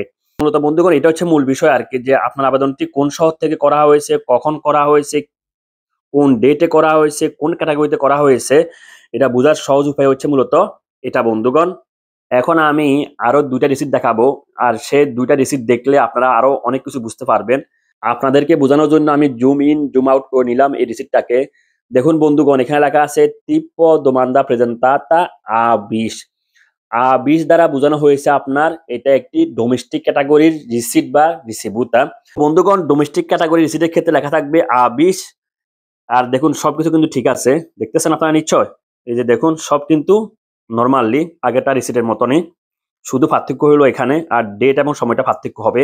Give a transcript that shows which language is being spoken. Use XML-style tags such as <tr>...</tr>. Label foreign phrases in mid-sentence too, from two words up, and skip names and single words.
<bn>মূলত বন্ধুগণ এটা হচ্ছে মূল বিষয় আর কি, যে আপনার আবেদনটি কোন শহর থেকে করা হয়েছে, কখন করা হয়েছে, কোন ডেটে করা হয়েছে, কোন ক্যাটাগরিতে করা হয়েছে, এটা বোঝার সহজ উপায় হচ্ছে মূলত এটা বন্ধুগণ। এখন আমি আরো 2টা রিসিট দেখাবো, আর সে 2টা রিসিট দেখলে আপনারা আরো অনেক কিছু বুঝতে পারবেন। আপনাদেরকে বোঝানোর জন্য আমি</bn> <en>zoom in zoom out</en> <bn>করে নিলাম এই রিসিটটাকে। দেখুন বন্ধুগণ এখানে লেখা আছে</bn> <it>tipo demanda presentada A20।</it> <bn>A20 দ্বারা বোঝানো হয়েছে আপনার এটা একটি</bn> <en>domestic categoryর receipt</en> <bn>বা রিসিভুতা। বন্ধুগণ</bn> <en>domestic category receiptের</en> <bn>ক্ষেত্রে লেখা থাকবে A20। আর দেখুন সবকিছু কিন্তু ঠিক আছে, দেখতেছেন আপনারা নিশ্চয়। এই যে দেখুন সব কিন্তু নরমালি আগেরটা রিসিটের মতনই, শুধু পার্থক্য হলো এখানে আর ডেট এবং সময়টা পার্থক্য হবে।</bn>